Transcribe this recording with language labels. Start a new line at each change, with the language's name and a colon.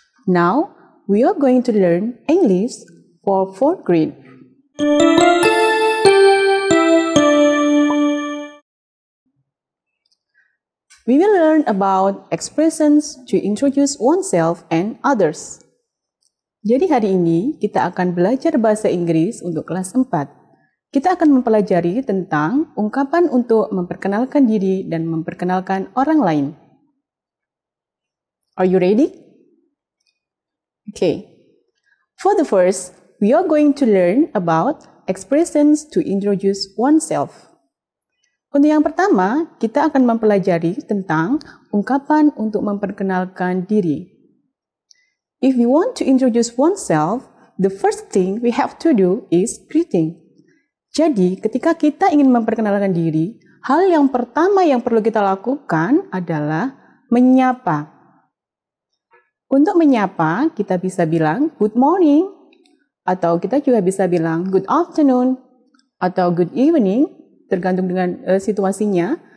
English: Now we are going to learn English for 4th grade. We will learn about expressions to introduce oneself and others.
Indonesian: Jadi hari ini kita akan belajar bahasa Inggris untuk kelas 4. Kita akan mempelajari tentang ungkapan untuk memperkenalkan diri dan memperkenalkan orang lain.
English: Are you ready? Okay. For the first, we are going to learn about expressions to introduce oneself.
Indonesian: Untuk yang pertama, kita akan mempelajari tentang ungkapan untuk memperkenalkan diri.
English: If we want to introduce oneself, the first thing we have to do is greeting.
Indonesian: Jadi, ketika kita ingin memperkenalkan diri, hal yang pertama yang perlu kita lakukan adalah menyapa. Untuk menyapa, kita bisa bilang good morning, atau kita juga bisa bilang good afternoon, atau good evening, tergantung dengan situasinya.